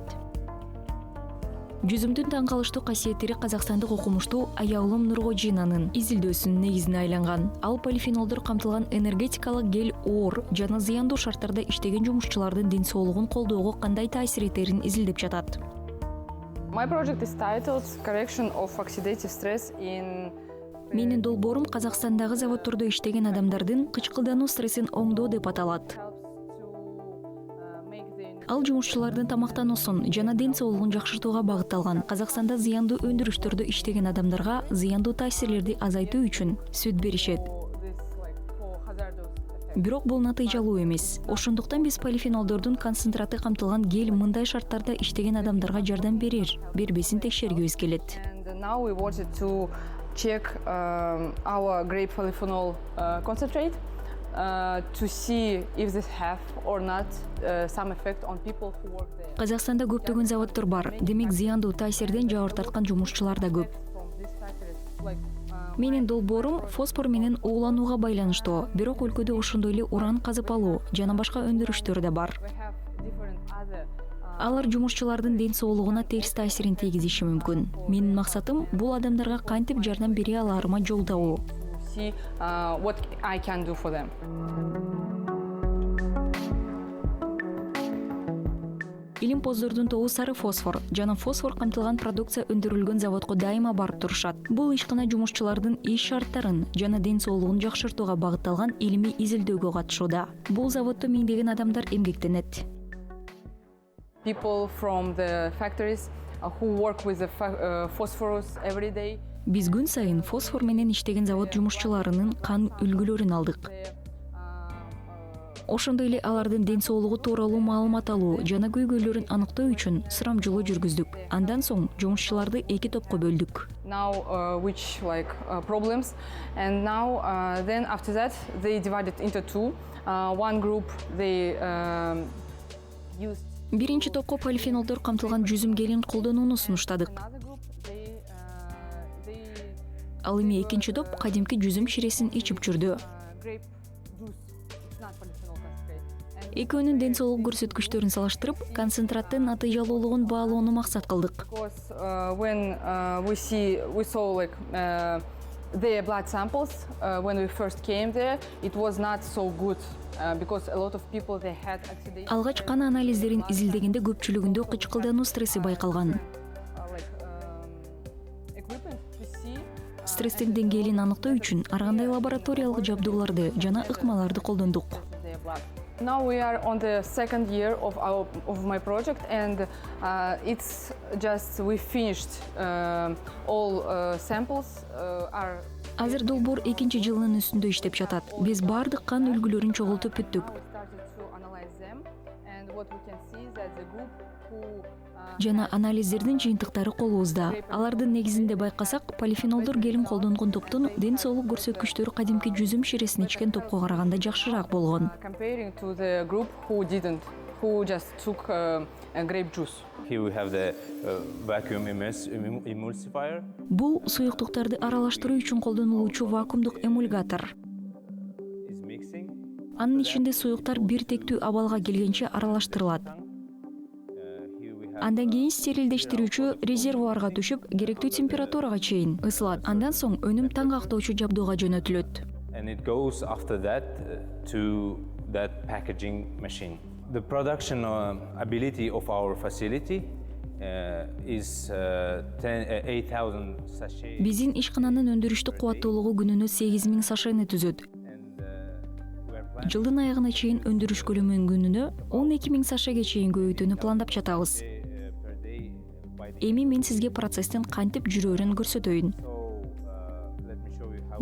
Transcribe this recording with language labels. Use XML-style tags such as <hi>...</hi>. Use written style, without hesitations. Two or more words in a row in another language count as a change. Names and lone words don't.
<ky>Жүзүмдүн таң калыштуу касиеттери казакстандык окумуштуу Аялым Нургожинанын изилдөөсүнүн негизине айланган. Ал полифенолдор камтылган энергетикалык гель оор жана зыяндуу шарттарда иштеген жумушчулардын ден соолугун колдоого кандай таасир этерин изилдеп жатат.</ky> <en>My project is titled Correction of Oxidative Stress in.</en> <ky>Менин долбоорум Казакстандагы заводдордо иштеген адамдардын кычкылдануу стрессин оңдоо деп аталат. Ал жумушчулардын тамактануусун жана ден соолугун жакшыртууга багытталган. Казакстанда зыяндуу өндүрүштөрдө иштеген адамдарга зыяндуу таасирлерди азайтуу үчүн сүт беришет. Бирок бул натыйжалуу эмес. Ошондуктан биз полифенолдордун концентраты камтылган гель мындай шарттарда иштеген адамдарга жардам берер, бербесин текшергүбүз келет.</ky> <en>And now we wanted to check our grape polyphenol concentrate to see if this have or not some effect on people who work there.</en> <ky>Казакстанда көптөгөн заводдор бар. Демек зыяндуу таасирден жабыр тарткан жумушчулар да көп. Менин долбоорум фосфор менен ууланууга байланыштуу. Бирок өлкөдө ошондой эле уран казып алуу жана башка өндүрүштөр да бар. Алар жумушчулардын ден соолугуна терс таасирин тийгизиши мүмкүн. Менин максатым бул адамдарга кантип жардам бере аларыма жолдоо.</ky> <en>See what I can do for them.</en> <ky>Илимпоздордун тобу сары фосфор жана фосфор камтылган продукция өндүрүлгөн заводко дайыма барып турушат. Бул ишкана жумушчулардын иш шарттарын жана ден соолугун жакшыртууга багытталган илимий изилдөөгө катышууда. Бул заводдо миңдеген адамдар эмгектенет.</ky> <en>People from the factories who work with the phosphorus every day.</en> <ky>Биз күн сайын фосфор менен иштеген завод жумушчуларынын кан үлгүлөрүн алдык. Ошондой эле алардын ден соолугу тууралуу маалымат алуу жана көйгөйлөрүн аныктоо үчүн сурамжылоо жүргүздүк. Андан соң жумушчуларды эки топко бөлдүк.</ky> <en>Now which like problems, and now then after that they divided into two. One group they used.</en> <ky>Биринчи топко полифенолдор камтылган жүзүм гелин колдонууну сунуштадык. Ал эми экинчи топ кадимки жүзүм ширесин ичип жүрдү. Экөөнүн ден соолук көрсөткүчтөрүн салыштырып, концентраттын натыйжалуулугун баалоону максат кылдык.</ky> <en>When we saw like their blood samples when we first came there, it was not so good because a lot of people they had oxidation.</en> <ky>Алгач кан анализдерин изилдегенде көпчүлүгүндө кычкылдануу стресси байкалган. Стресстин деңгээлин аныктоо үчүн ар кандай лабораториялык жабдууларды жана ыкмаларды колдондук.</ky> <en>Now we are on the second year of my project, and it's just we finished all samples are.</en> <ky>Азыр долбоор экинчи жылынын үстүндө иштеп жатат. Биз бардык кан үлгүлөрүн чогултуп бүттүк. жана анализдердин жыйынтыктары колубузда. Алардын негизинде байкасак, полифенолдор гелин колдонгон топтун ден соолук көрсөткүчтөрү кадимки жүзүм ширесин ичкен топко караганда жакшыраак болгон.</ky> <en>Comparing to the group who didn't, who just took grape juice. Here we have the vacuum emulsifier.</en> <ky>Бул суюктуктарды аралаштыруу үчүн колдонулуучу вакуумдук эмульгатор.</ky> <en>Is mixing.</en> <ky>Анын ичинде суюктар бир тектүү абалга келгенче аралаштырылат.</ky> <en>Here we have</en> <ky>Андан кийин стерилдештирүүчү резервуарга түшүп, керектүү температурага чейин ысылат. Андан соң өнүм таң актоочу жабдууга жөнөтүлөт.</ky> <en>and it goes after that to that packaging machine. The production ability of our facility is 8,000 sachets.</en> <ky>Биздин ишкананын өндүрүштүк кубаттуулугу күнүнө 8000 сашени түзөт.</ky> <en>And we are planning</en> <ky>Жылдын аягына чейин өндүрүш көлөмүн күнүнө 12000 сашеге чейин көбөйтүүнү пландап жатабыз.</ky> <en>per day by the.</en> <ky>Эми мен сизге процесстин кантип жүрөөрүн көрсөтөйүн.</ky> <en>So let me show you how</en>